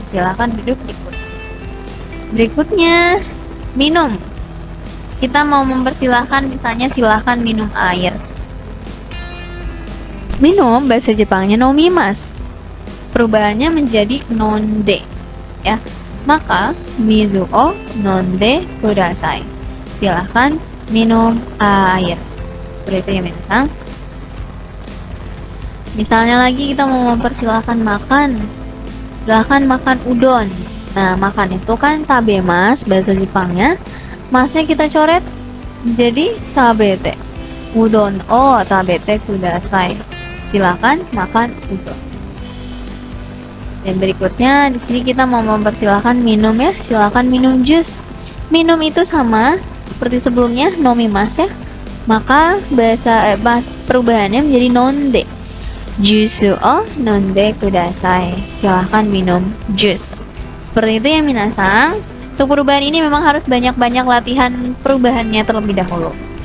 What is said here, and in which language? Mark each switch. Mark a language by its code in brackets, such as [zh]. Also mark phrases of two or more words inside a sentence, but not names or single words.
[id] Silakan duduk di kursi. Berikutnya minum. Kita mau mempersilahkan, misalnya silakan minum air. Minum bahasa Jepangnya nomimas. Perubahannya menjadi nonde ya. [ja] Maka 水を飲んでください. [id] Silahkan minum air. Seperti itu ya minasang. Misalnya lagi kita mau mempersilahkan makan. Silahkan makan udon. Nah, makan itu kan tabemas bahasa Jepangnya. Masnya kita coret jadi tabete. [ja] うどんを食べてください. [id] Silahkan makan udon. Dan berikutnya di sini kita mau mempersilahkan minum ya. Silakan minum jus. Minum itu sama seperti sebelumnya, nomimas ya. Maka bahasa perubahannya menjadi nonde. [ja] ジュースを飲んでください. [id] Silahkan minum jus. Seperti itu ya minasang. Untuk perubahan ini memang harus banyak-banyak latihan perubahannya terlebih dahulu.